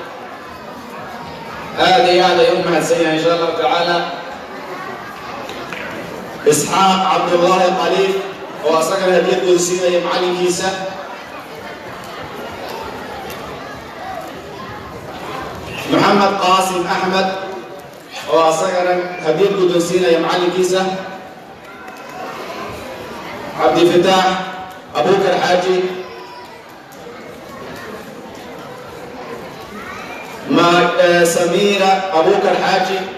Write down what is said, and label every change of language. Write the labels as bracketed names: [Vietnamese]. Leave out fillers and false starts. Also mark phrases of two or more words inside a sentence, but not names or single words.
[Somali] aad iyo aad ay u mahadsan yahay [Arabic] إن شاء الله تعالى. [Somali] isxaaq cabdullaahi qaliil oo asagana hadiyad ku dansiinaya macallinkiisa. محمد قاسم أحمد oo asagana hadiyad ku dansiinaya macallinkiisa. cabdifitaax abubakar xaaji. سميرة أبوبكر حاجي.